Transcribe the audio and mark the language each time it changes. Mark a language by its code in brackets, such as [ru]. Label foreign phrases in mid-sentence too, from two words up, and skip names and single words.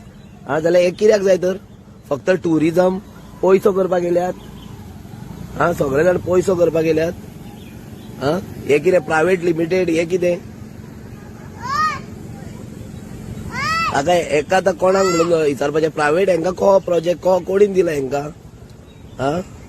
[kok] हा, जाल्यार हे कित्याक जाय तर फक्त टुरिझम पयसो करपाक येल्यात। हा, सगळे जाण पयसो करपाक येल्यात। हा, हे कितें [en] private limited, [kok] हे कितें? हाका एका आतां कोणाक म्हणून विचारपाचें, प्रायवेट हांकां को प्रोजेक्ट को कोणीन दिला हांकां? हा,